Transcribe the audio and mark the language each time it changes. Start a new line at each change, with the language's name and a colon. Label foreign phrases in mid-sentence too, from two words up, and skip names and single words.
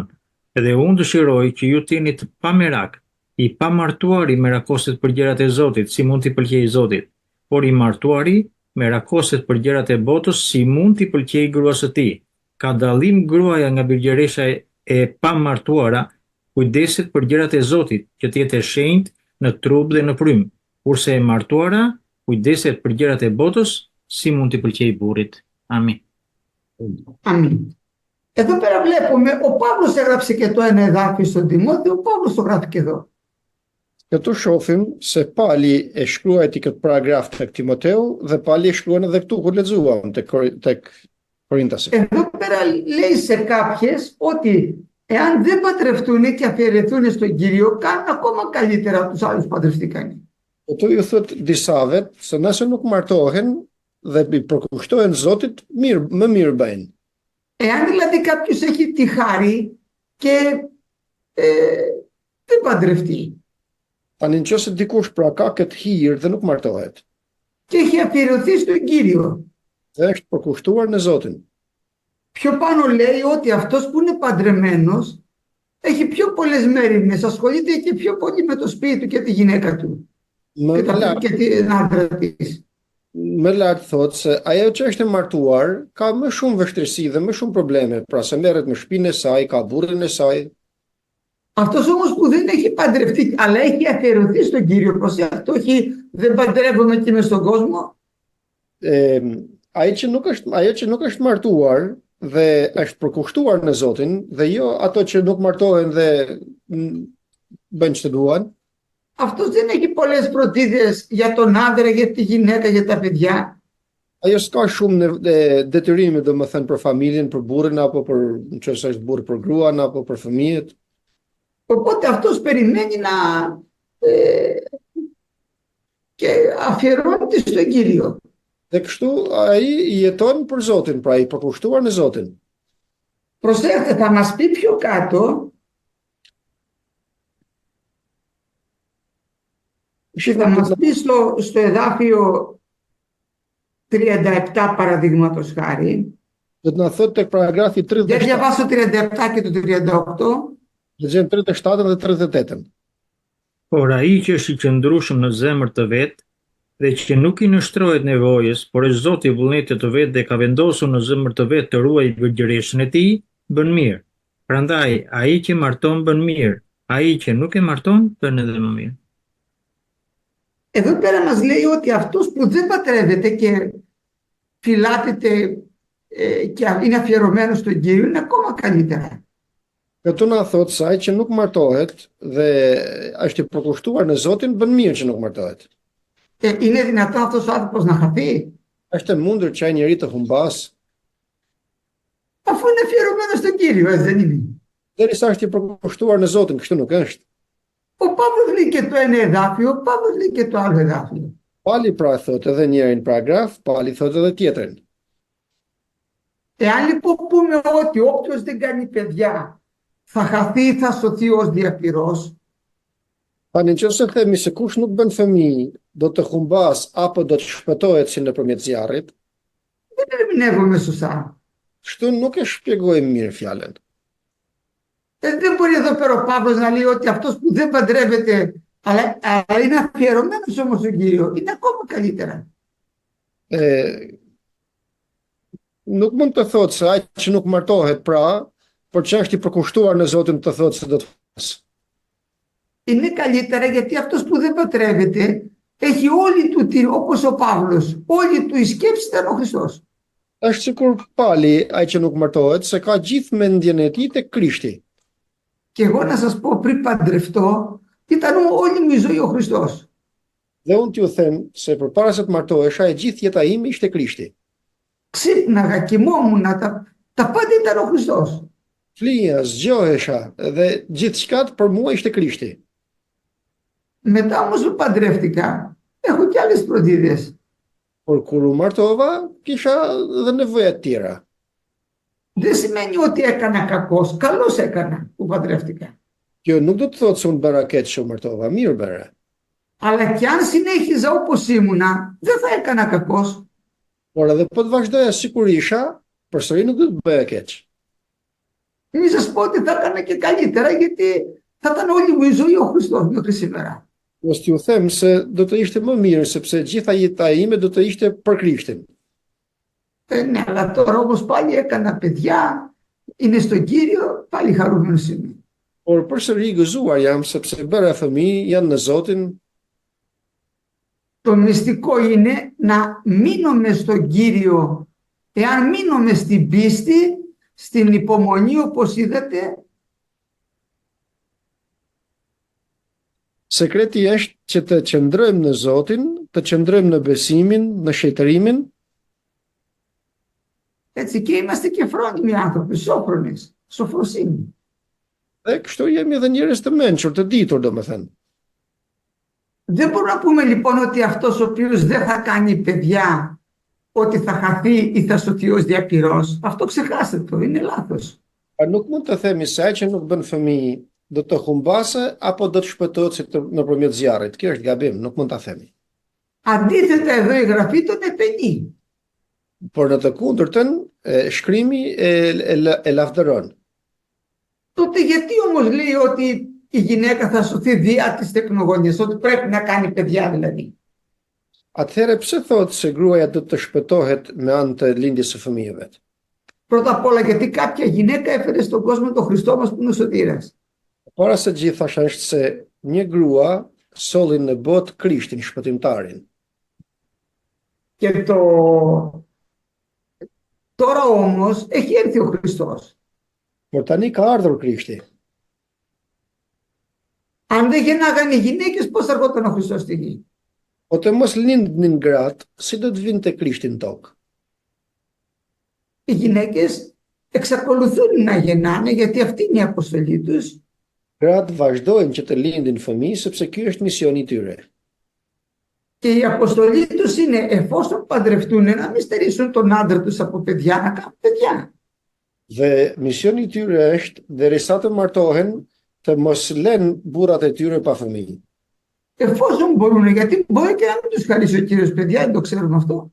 Albanian: Edhe unë dëshiroj që ju të jeni të pamerak, i pamartuari merakoset për gjërat e Zotit, si mund t'i pëlqejë Zotit, por i martuari merakoset për gjërat e botës, si mund t'i pëlqejë gruas së tij. Ka dallim gruaja nga birgjeresha e pamartuara, kujdeset për gjërat e Zotit, që të jetë e shenjtë në trup dhe në frym, kurse e martuara kujdeset për gjërat e botës, si mund t'i pëlqejë burrit. Amin.
Greek: Αμήν. Εδώ πέρα βλέπουμε, ο Παύλος έγραψε και το ένα εδάφιο στον Τιμόθεο, ο Παύλος το γράφει και εδώ.
Albanian: Këtu shohim se Pali e shkruajti këtë paragraf tek Timoteu dhe Pali e shkruan edhe këtu kur lexuam tek Korintasit.
Greek: Εδώ πέρα λέει σε κάποιες ότι εάν δεν παντρευτούν και αφιερεθούν στον Κύριο, κάνουν ακόμα καλύτερα από τους άλλους που παντρευτήκαν.
Albanian: Këtu ju thot disave se nëse nuk martohen dhe i përkushtohen Zotit, më mirë bëjnë.
Greek: Εάν δηλαδή κάποιος έχει τη χάρη και δεν παντρευτεί
Albanian: Tani nëse dikush pra ka këtë hir dhe nuk martohet,
Greek: και έχει αφιερωθεί στον Κύριο,
Albanian: dhe është përkushtuar në Zotin,
Greek: πιο πάνω λέει ότι αυτός που είναι παντρεμένος έχει πιο πολλές μέριμνες, ασχολείται και πιο πολύ με το σπίτι του και τη γυναίκα του και την άντρα της.
Albanian: Më lart thot se ajo që është e martuar ka më shumë vështirësi dhe më shumë probleme, pra se merret me shtëpinë e saj, ka burrin e saj.
Greek: Αυτός όμως που δεν έχει παντρευτεί, αλλά έχει αφιερωθεί στον Κύριο, προσέχετε, όχι δεν παντρεύομαι και μες στον κόσμο.
Albanian: Ajo që nuk është martuar dhe është përkushtuar në Zotin, dhe jo ato që nuk martohen dhe bëjnë ç'të duan.
Greek: Αυτός δεν έχει πολλές φροντίδες για τον άντρα, για τη γυναίκα, για τα παιδιά.
Albanian: Ajo s'ka shumë detyrime, domethënë për familjen, për burrin apo për nëse është burr për gruan apo për fëmijët.
Greek: Οπότε αυτός περιμένει να και αφιερώνεται στον Κύριο.
Albanian: Dhe kështu ai jeton për Zotin, pra i përkushtuar në Zotin.
Greek: Προσέχετε, θα μας πει πιο κάτω, θα μας πει στο εδάφιο 37 παραδείγματος χάρη.
Albanian: Do të na thotë tek paragrafi 37.
Greek: Για διαβάσω 37 και το 38.
Albanian: Lexojmë 37 dhe 38. Por ai që është i qëndrueshëm në zemër të vet dhe që nuk i nështrohet nevojës, por është Zoti i vullnetit të vet dhe ka vendosur në zemër të vet të ruajë virgjëreshën e tij, bën mirë. Prandaj ai që marton bën mirë, ai që nuk e marton bën edhe më mirë.
Greek: Εδώ πέρα μας λέει ότι αυτός που δεν παντρεύεται και φυλάτεται και είναι αφιερωμένος στον Κύριο είναι ακόμα καλύτερα.
Albanian: Këtu na thot se ai që nuk martohet dhe është i përkushtuar në Zotin bën mirë që nuk martohet.
Greek: Είναι δυνατόν αυτός ο άνθρωπος να χαθεί?
Albanian: Është e mundur që ai njeri të humbas?
Greek: Αφού είναι αφιερωμένος στον Κύριο, έτσι δεν είναι?
Albanian: Derisa është i përkushtuar në Zotin, kështu nuk është.
Greek: Ο Παύλος λέει και το ένα εδάφιο, ο Παύλος λέει και το άλλο εδάφιο.
Albanian: Pali pra thot edhe njërin paragraf, Pali thot edhe tjetrin.
Greek: Εάν λοιπόν πούμε ότι όποιος δεν κάνει παιδιά θα χαθεί ή θα σωθεί ως διαπυρός,
Albanian: Tani nëse themi se kush nuk bën fëmijë, do të humbas apo do të shpëtohet si nëpërmjet zjarrit,
Greek: δεν ερμηνεύομαι σωστά.
Albanian: kështu nuk e shpjegojmë mirë fjalën.
Greek: Δεν μπορεί εδώ πέρα ο Παύλος να λέει ότι αυτός που δεν παντρεύεται αλλά είναι αφιερωμένος όμως στον Κύριο είναι ακόμα καλύτερα.
Albanian: Nuk mund të thotë se ai që nuk martohet pra për që është i përkushtuar në Zotin të thotë se do të flas.
Greek: Είναι καλύτερα γιατί αυτός που δεν παντρεύεται έχει όλη του την, όπως ο Παύλος, όλη του η σκέψη ήταν ο Χριστός.
Albanian: Është sikur Pali, ai që nuk martohet, se ka gjithë mendjen e tij tek Krishti.
Greek: Και εγώ να σας πω πριν παντρευτώ, ήταν όλη μου η ζωή ο Χριστός.
Albanian: Dhe unë t'ju them se përpara se të martohesha, e gjithë jeta ime ishte Krishti.
Greek: Ξύπναγα, κοιμόμουν, τα πάντα ήταν ο Χριστός.
Albanian: Flija, zgjohesha dhe gjithçka për mua ishte Krishti.
Greek: Μετά όμως που παντρεύτηκα, έχω και άλλες φροντίδες.
Albanian: Por kur u martova, kisha dhe nevoja të tjera.
Greek: Δεν σημαίνει ότι έκανα κακός, καλώς έκανα που παντρεύτηκα.
Albanian: Kjo nuk do të thotë se unë bëra keq që u martova, mirë bëra.
Greek: Αλλά και αν συνέχιζα όπως ήμουνα, δεν θα έκανα κακός.
Albanian: Por edhe po të vazhdoja sikur isha, përsëri nuk do të bëja keq.
Greek: Μην σας πω ότι θα έκανα και καλύτερα, γιατί θα ήταν όλη μου η ζωή ο Χριστός μέχρι σήμερα.
Albanian: Mos t'ju them se do të ishte më mirë, sepse gjitha jeta ime do të ishte për Krishtin.
Greek: Ναι, αλλά τώρα όμως πάλι έκανα παιδιά, είναι στον Κύριο, πάλι χαρούμενος είμαι.
Albanian: Por përsëri gëzuar jam, sepse bëra fëmijë, janë në Zotin.
Greek: Το μυστικό είναι να μείνουμε στον Κύριο. Εάν μείνουμε στην πίστη, στην υπομονή, όπως είδατε,
Albanian: Sekreti është që të qëndrojmë në Zotin, të qëndrojmë në besimin, në shejtërimin,
Greek: έτσι, και είμαστε και φρόνιμοι άνθρωποι, σόφρονες, σοφροσύνη.
Albanian: dhe kështu jemi edhe njerëz të mençur, të ditur domethënë.
Greek: Δεν μπορούμε να πούμε λοιπόν ότι αυτός ο οποίος δεν θα κάνει παιδιά, ότι θα χαθεί ή θα σωθεί ως διαπυρός. Αυτό ξεχάστε το, είναι λάθος.
Albanian: Nuk mund të themi se ai që nuk bën fëmijë do të humbase apo do të shpëtohet si nëpërmjet zjarrit. Kjo është gabim, nuk mund ta themi.
Greek: Αντίθετα εδώ η Γραφή τον επενεί.
Albanian: Por në të kundërtën, shkrimi e lavdëron.
Greek: Τότε γιατί όμως λέει ότι η γυναίκα θα σωθεί δια της τεκνογωνίας, ότι πρέπει να κάνει παιδιά δηλαδή.
Albanian: Atëherë pse thotë se gruaja do të shpëtohet me anë të lindjes së fëmijëve?
Greek: Πρώτα απ' όλα γιατί κάποια γυναίκα έφερε στον κόσμο τον Χριστό μας που είναι ο σωτήρας.
Albanian: Para se gjithash është se një grua solli në botë Krishtin, shpëtimtarin.
Greek: Και τώρα όμως έχει έρθει ο Χριστός.
Albanian: Por tani ka ardhur Krishti.
Greek: Αν δεν γεννάγανε οι γυναίκες, πώς θα έρχονταν ο Χριστός στη γη?
Albanian: Ose mos lindnin gratë, si do të vinte Krishti në tokë?
Greek: Οι γυναίκες εξακολουθούν να γεννάνε, γιατί αυτή είναι η αποστολή τους.
Albanian: Gratë vazhdojnë që të lindin fëmijë, sepse ky është misioni i tyre.
Greek: Και η αποστολή τους είναι, εφόσον παντρευτούν, να μην στερήσουν τον άντρα τους από παιδιά, να κάνουν παιδιά.
Albanian: Dhe misioni i tyre është, derisa të martohen, të mos lënë burrat e tyre pa fëmijë.
Greek: Εφόσον μπορούν, γιατί μπορεί και να μην τους χαρίσει ο Κύριος παιδιά, δεν το ξέρουμε αυτό.